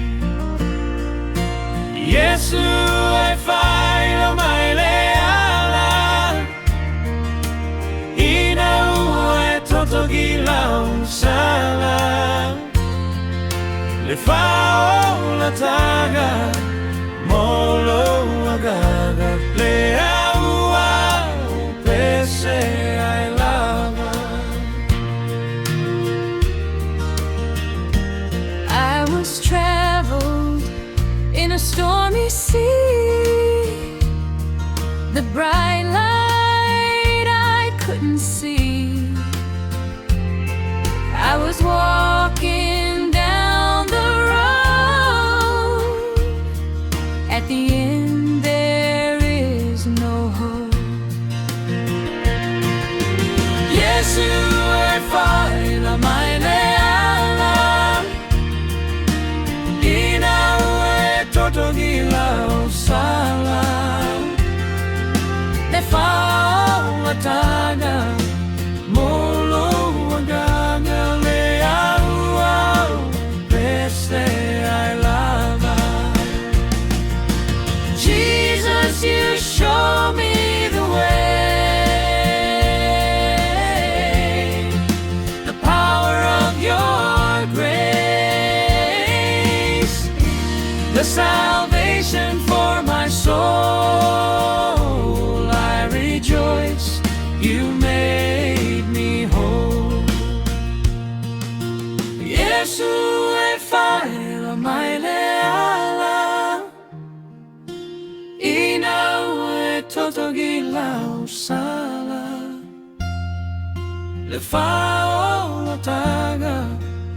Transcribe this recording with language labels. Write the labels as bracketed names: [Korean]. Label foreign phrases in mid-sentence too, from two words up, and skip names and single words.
[Samoan] Yesu e fai lo mai le ala, ina ua e totogi la sala, le fa o la taga, molo agaga, le aua o pese ai lava. [English] I was traveled in a stormy sea, the bright light I couldn't see. I was walking down the road, at the end there is no hope. [Samoan] Yesu e fai la mai leala, ina ue totogi la sala, le fa la taga, molo agaga, le aua peste ai lava. [English] Jesus, you show me the way, the power of your grace, the salvation for my soul. I rejoice, you made me whole. [Samoan] Yesu e fai la mai leala, ina ue totogi la sala, le fa o la taga,